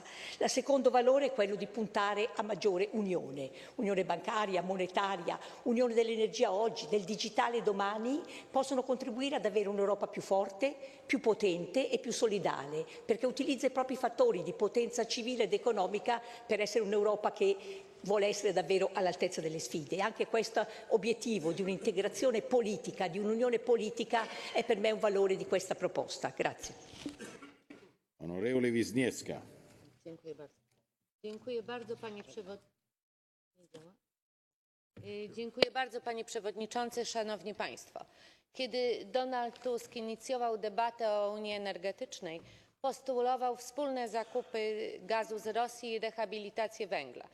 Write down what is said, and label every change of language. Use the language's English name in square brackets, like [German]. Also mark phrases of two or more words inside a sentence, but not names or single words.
[Italian] Il secondo valore è quello di puntare a maggiore unione bancaria, monetaria, unione dell'energia oggi, del digitale domani, possono contribuire ad avere un'Europa più forte, più potente e più solidale, perché utilizza i propri fattori di potenza civile ed economica per essere un'Europa che vuole essere davvero all'altezza delle sfide. E anche questo obiettivo di un'integrazione politica, di un'unione politica, è per me un valore di questa proposta. Grazie. Onorevole Wisniewska. [Polish] Dziękuję bardzo, panie przewodniczący, szanowni państwo. Kiedy Donald Tusk inicjował debatę o Unii Energetycznej, postulował wspólne zakupy gazu z Rosji i rehabilitację węgla.